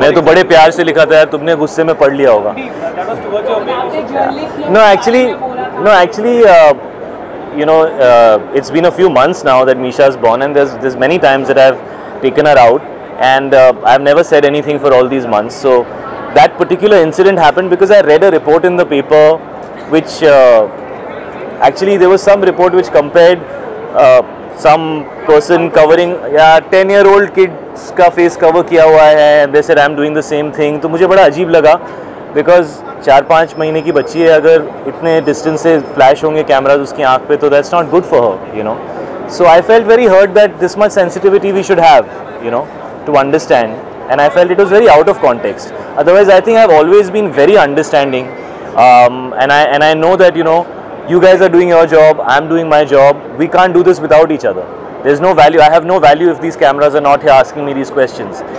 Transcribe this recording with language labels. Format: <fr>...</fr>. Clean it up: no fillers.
<hi>मैं तो बड़े प्यार से लिखा था यार, तुमने गुस्से में पढ़ लिया होगा.</hi> <en>No, actually, you know, it's been a few months now that Misha's born, and there's many times that I've taken her out, and I've never said anything for all these months. So that particular incident happened because I read a report in the paper, which actually there was some report which compared some person covering 10-year-old kids</en> <hi>का face cover किया हुआ है,</hi> <en>and they said I'm doing the same thing.</en> <hi>तो मुझे बड़ा अजीब लगा,</hi> <en>because</en> <hi>4-5 महीने की बच्ची है, अगर इतने डिस्टेंस से फ्लैश होंगे कैमराज उसकी आंख पे, तो</hi> <en>that's not good for her, you know. So I felt very hurt that this much sensitivity we should have, you know, to understand, and I felt it was very out of context. Otherwise, I think I've always been very understanding, and I know that, you know, you guys are doing your job, I'm doing my job. We can't do this without each other. There's no value. I have no value if these cameras are not here asking me these questions.</en>